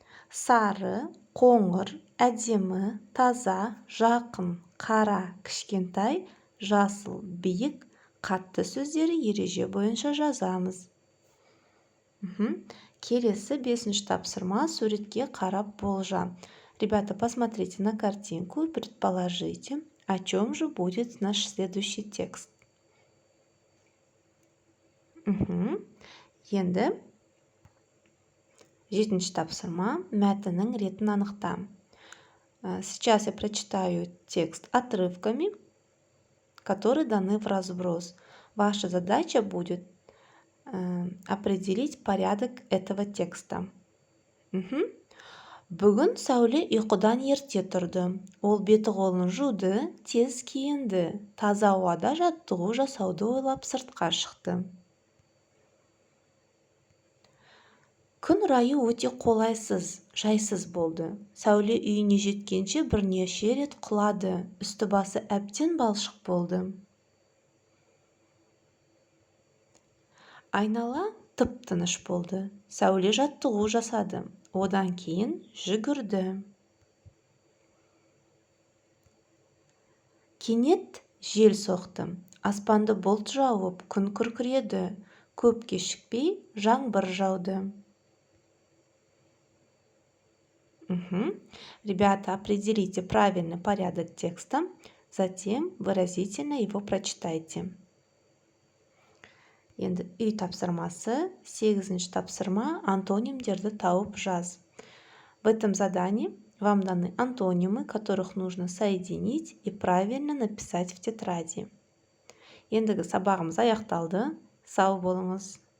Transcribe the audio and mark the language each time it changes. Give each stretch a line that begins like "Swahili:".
Kazakh: Сары, қоңыр, әдемі, таза, жақын, қара, кішкентай, жасыл, биік, қатты сөздері ереже бойынша жазамыз. Келесі 5-ші тапсырма суретке қарап болжа.
Russian: Ребята, посмотрите на картинку и предположите, о чем же будет наш следующий текст.
Kazakh: Енді 7-ші тапсырма мәтіннің ретін анықта.
Russian: Сейчас я прочитаю текст отрывками, которые даны в разброс. Ваша задача будет определить порядок этого текста.
Kazakh: Бүгін Сәуле ұйқыдан ерте тұрды. Ол беті қолын жуды, тез киінді. Таза ауада жаттығу жасауды ойлап сыртқа шықты. Күн райы өте қолайсыз, жайсыз болды. Сәуле үйіне жеткенше бірнеше рет құлады. Үсті-басы әбден балшық болды. Айнала тып-тыныш болды. Сәуле жаттығу жасады. Одан кейін жүгірді. Кенет жел соқты. Аспанды бұлт жауып, күн күркіреді. Көп кешікпей жаңбыр жауды.
Russian: Ребята, определите правильный порядок текста, затем выразительно его прочитайте.
Kazakh: Енді үй тапсырмасы, 8-ші тапсырма, антонимдерді тауып жаз.
Russian: В этом задании вам даны антонимы, которых нужно соединить и правильно написать в тетради.
Kazakh: Ендігі сабағымыз аяқталды. Сау болыңыз.